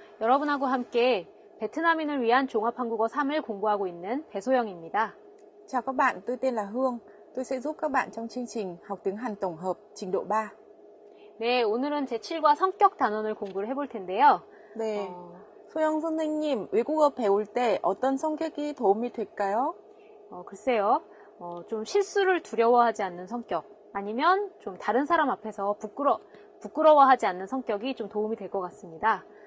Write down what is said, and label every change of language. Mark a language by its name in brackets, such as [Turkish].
[Korean] 여러분하고 함께 베트남인을 위한 종합한국어 3을 공부하고 있는 배소영입니다. [Vietnamese] Chào các bạn, tôi tên là Hương. Tôi sẽ giúp các bạn trong chương trình học tiếng Hàn tổng hợp trình độ 3. [Korean] 네, 오늘은 제7과 성격 단원을 공부를 해볼 텐데요. 네, 소영 선생님, 외국어 배울 때 어떤 성격이 도움이 될까요? 글쎄요, 좀 실수를 두려워하지 않는 성격, 아니면 좀 다른 사람 앞에서 부끄러워하지 않는 성격이 좀 도움이 될 것 같습니다.